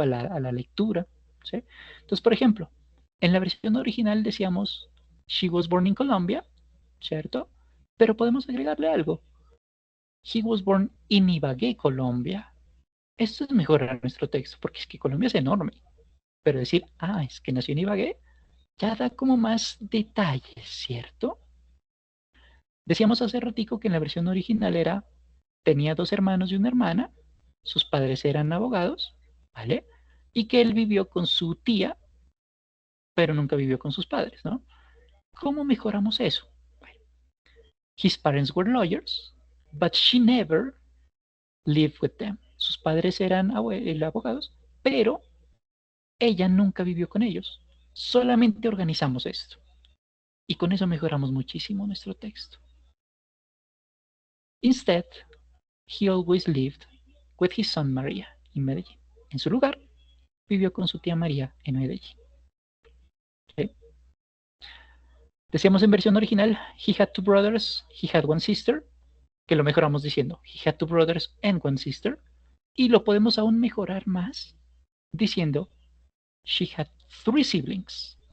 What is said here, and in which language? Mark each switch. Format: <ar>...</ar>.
<es>A la lectura, ¿sí? Entonces, por ejemplo, en la versión original decíamos</es> <en>She was born in Colombia,</en> <es>¿cierto? Pero podemos agregarle algo.</es> <en>He was born in Ibagué, Colombia.</en> <es>Esto es mejorar nuestro texto, porque es que Colombia es enorme. Pero decir, es que nació en Ibagué, ya da como más detalles, ¿cierto? Decíamos hace ratico que en la versión original tenía 2 hermanos y una hermana, sus padres eran abogados, ¿vale? Y que él vivió con su tía, pero nunca vivió con sus padres, ¿no? ¿Cómo mejoramos eso?</es> <en>Bueno, his parents were lawyers, but she never lived with them.</en> <es>Sus padres eran abogados, pero ella nunca vivió con ellos. Solamente organizamos esto. Y con eso mejoramos muchísimo nuestro texto.</es> <en>Instead, he always lived with his son Maria in Medellín.</en> <es>En su lugar, vivió con su tía María en Medellín.</es> <en>¿Sí?</en> <es>Decíamos en versión original,</es> <en>he had 2 brothers, he had 1 sister,</en> <es>que lo mejoramos diciendo,</es> <en>he had 2 brothers and 1 sister,</en> <es>y lo podemos aún mejorar más diciendo,</es> <en>she had 3 siblings.</en>